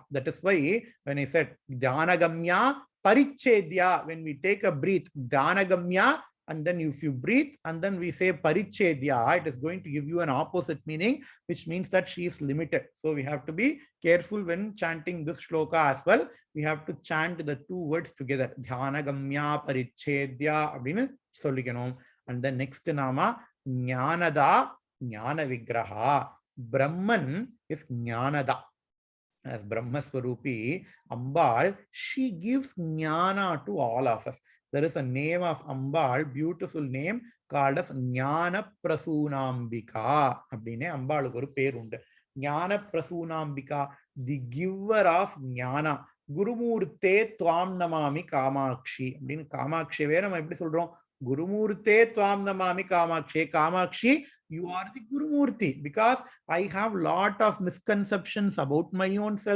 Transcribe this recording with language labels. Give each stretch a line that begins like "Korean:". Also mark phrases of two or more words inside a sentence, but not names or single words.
English: That is why when I said Dhanagamya, Parichedya, when we take a breath, Dhanagamya, and then if you breathe, and then we say Parichedya, it is going to give you an opposite meaning, which means that she is limited. So we have to be careful when chanting this shloka as well. We have to chant the two words together.
Tamil: தனகம்ய பரிச்சேத்ய அப்படின்னு சொல்லிக்கணும்.
English: And the next nama, Jnanada, Jnana Vigraha. Brahman is Jnanada. As
Sanskrit: ब्रह्म स्वरूपी,
English: Ambal, she gives Jnana to all of us. There is a name of Ambal, beautiful name, called as Jnana Prasunambika.
Tamil: அப்படின்னு அம்பாள் ஒரு பேர் உண்டு.
English: Jnana Prasunambika, the giver of Jnana.
Sanskrit: गुरुमूर्ते त्वं नमामि कामाक्षि.
Tamil: அப்படின்னு காமாக்ஷி வேற நாமா எப்படி சொல்றோம்?
Sanskrit: गुरुमूर्ते त्वं नमामि कामाक्षि.
English: Kamakshi, you are the Gurumurti, because I have lot of misconceptions about my own self.